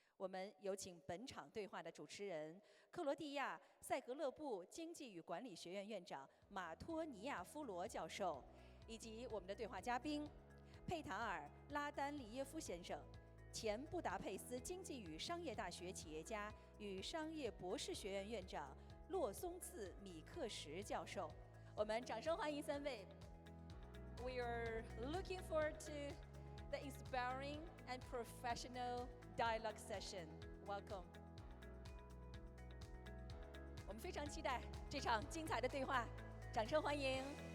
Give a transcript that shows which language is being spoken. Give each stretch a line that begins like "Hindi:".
Chinese: 我们有请本场对话的主持人克罗地亚塞格勒布经济与管理学院院长马托尼亚夫罗教授，以及我们的对话嘉宾佩塔尔·拉丹利耶夫先生。前布达佩斯经济与商业大学企业家与商业博士学院院长洛松次米克什教授，我们掌声欢迎三位。
English: We are looking forward to the inspiring and professional dialogue session. Welcome.
Chinese: 我们非常期待这场精彩的对话，掌声欢迎。